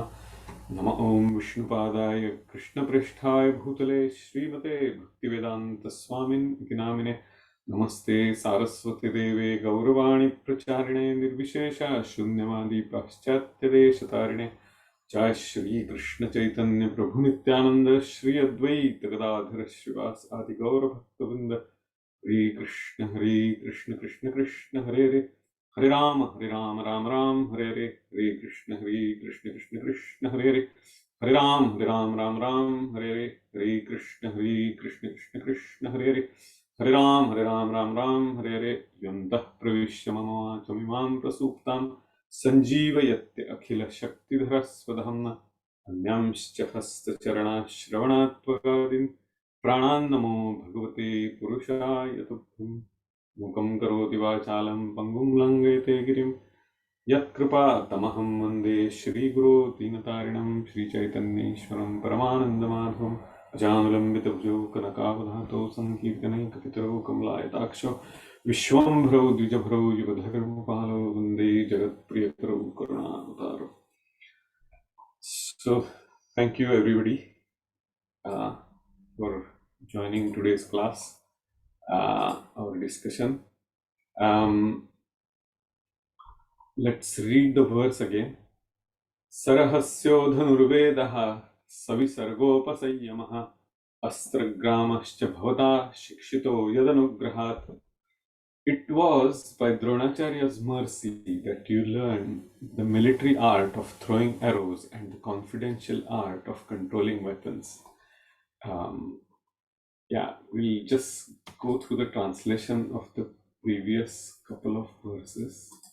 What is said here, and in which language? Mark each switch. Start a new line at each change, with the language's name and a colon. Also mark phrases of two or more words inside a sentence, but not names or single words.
Sanskrit: नम ओं विष्णुपादाय कृष्णप्रेष्ठाय भूतले श्रीमते भक्तिवेदांत स्वामिन् इति नामिने नमस्ते सारस्वती देवे गौरवाणी प्रचारिणे निर्विशेष शून्यवादी पाश्चात्यदेशतारिणे जय श्री कृष्ण चैतन्य प्रभु नित्यानंद श्री अद्वैत गदाधर श्रीवास आदि गौर भक्तवृंद हरे कृष्ण कृष्ण कृष्ण हरे हरे राम राम राम हरे कृष्ण कृष्ण कृष्ण हरे राम राम हरे कृष्ण कृष्ण कृष्ण हरे राम राम हरे यन्तः प्रविश्य मम वाचमिमां प्रसूप्तां सञ्जीवयत्य अखिलशक्तिधरस्वधाम्ना अन्यांश्च हस्तचरणश्रवणात्मकादीन् प्राणान्नमो भगवते पुरुषाय तुभ्यम् मूकं करोति वाचालं पङ्गुं लङ्घयते गिरिं यत्कृपातमहं वन्दे श्रीगुरो दीनतारिणं श्रीचैतन्येश्वरं परमानन्दमाधवम् अजानुलम्बितभुजौ कनकावधातो सङ्कीर्तनैकपितरौ कमलायताक्षौ विश्वम्भरौ द्विजभरौ युगधर्मपालौ वन्दे जगत्प्रियकरौ करुणावतारौ.
English: So, thank you everybody for joining today's class, our discussion. Let's read the verse again.
Sanskrit: सरहस्योधनुर्वेदः सविसर्गोपसंयमः अस्त्रग्रामश्च भवता शिक्षितो यदनुग्रहात्.
English: It was by Dronacharya's mercy that you learned the military art of throwing arrows and the confidential art of controlling weapons. We'll just go through the translation of the previous couple of verses.